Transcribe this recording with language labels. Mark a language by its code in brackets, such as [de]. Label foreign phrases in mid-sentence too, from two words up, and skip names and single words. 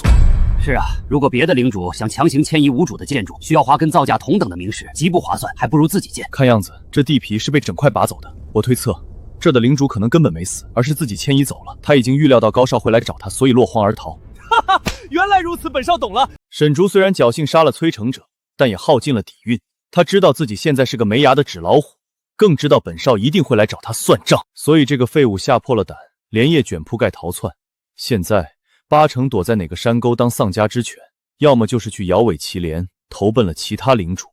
[zh] 是啊，如果别的领主想强行迁移无主的建筑，需要花跟造價同等的名石，极不划算，还不如自己建。看样子这地皮是被整塊拔走的。我推測，這的領主可能根本沒死，而是自己遷移走了。他已經預料到高少會來找他，所以落荒而逃。哈哈，原來如此，本少懂了。沈竹雖然僥倖殺了催成者，但也耗盡了底蘊。他知道自己現在是個沒牙的紙老虎，更知道本少一定會來找他算賬，所以這個廢物嚇破了膽，連夜捲鋪蓋逃竄。現在八成躲在哪個山溝當喪家之犬，要麼就是去搖尾乞憐，投奔了其他領主。